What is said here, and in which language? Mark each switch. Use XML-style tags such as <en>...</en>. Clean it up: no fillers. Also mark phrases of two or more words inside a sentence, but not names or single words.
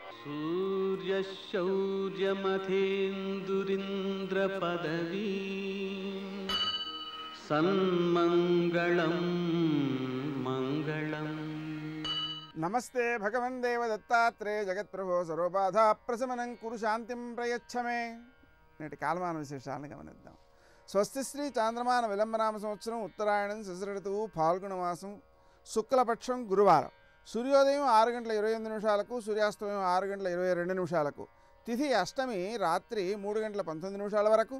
<sa>सूर्यशौर्यमथेन्दुरिन्द्रपदवी सन्मङ्गलं मङ्गलम् नमस्ते भगवन् देवदत्तात्रेय जगत्प्रभो सर्वबाधा प्रशमनं कुरु शांतिं प्रयच्छमे</sa> <te>నేటి కాలమాన విశేషాలను గమనిద్దాం. స్వస్తి శ్రీ చాంద్రమాన విలంబనామ సంవత్సరం ఉత్తరాయణం శశిర ఋతువు ఫాల్గుణ మాసం శుక్లపక్షం గురువారం. సూర్యోదయం 6:28 సూర్యాస్తమయం 6:22 తిథి అష్టమి రాత్రి 3:19 వరకు.</te>